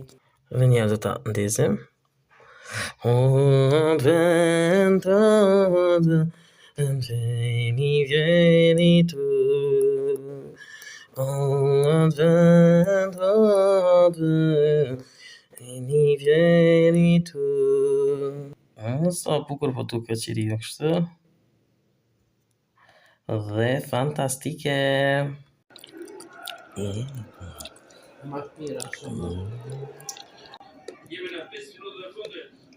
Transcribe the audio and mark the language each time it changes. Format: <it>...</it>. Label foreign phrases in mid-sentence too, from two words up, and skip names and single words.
<it>Veniamo da ndezim. O advent, vieni tu. O advent, vieni tu.</it> <sq>Sa bukur po duket qiriu kështu. Dhe fantastike. Jemi në 5 minuta dhe fundit.</sq>